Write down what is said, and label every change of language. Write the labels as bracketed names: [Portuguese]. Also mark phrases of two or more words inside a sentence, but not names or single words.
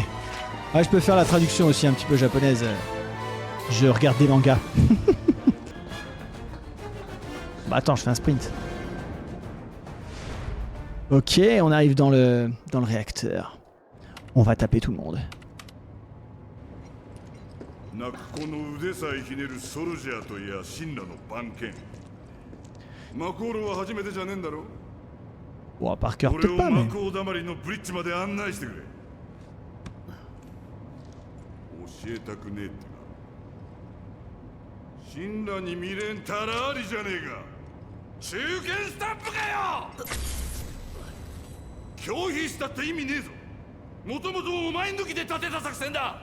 [French] Ah, je peux faire la traduction aussi un petit peu japonaise. Je regarde des mangas. Bah attends, je fais un sprint. Ok, on arrive dans le réacteur. On va taper tout le monde. [Japanese] なくこの腕さえひねるソルジャーといや神羅の番犬マコールは初めてじゃねえんだろ [French] Bon, par cœur [Japanese] 俺 [French] peut-être [Japanese] を [French] pas, [Japanese] マ [French] mais... [Japanese] コーだまりのブリッジまで案内してくれ教えたくねえってな神羅に未練たらありじゃねえか中堅スタンプかよ拒否したって意味ねえぞもともとお前抜きで立てた作戦だ